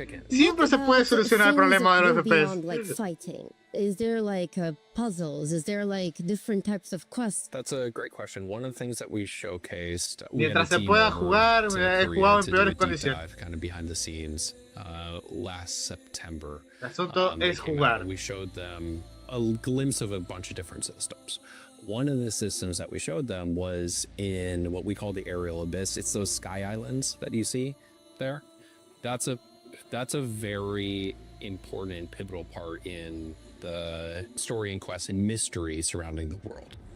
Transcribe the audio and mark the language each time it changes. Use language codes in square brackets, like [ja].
[es] Siempre se puede solucionar el problema de los [en] Beyond [es] FPS. [en] like fighting, is there like puzzles? Is there like different types of quests? That's a great question. One of the things that we showcased, [es] Mientras se pueda jugar, he jugado en peores condiciones. [en] kind of behind the scenes last September. [es] El asunto es jugar. [en] We showed them a glimpse of a bunch of different systems. One of the systems that we showed them was in what we call the aerial abyss. It's those sky islands that you see there. That's a very important and pivotal part in the story and quest and mystery surrounding the world.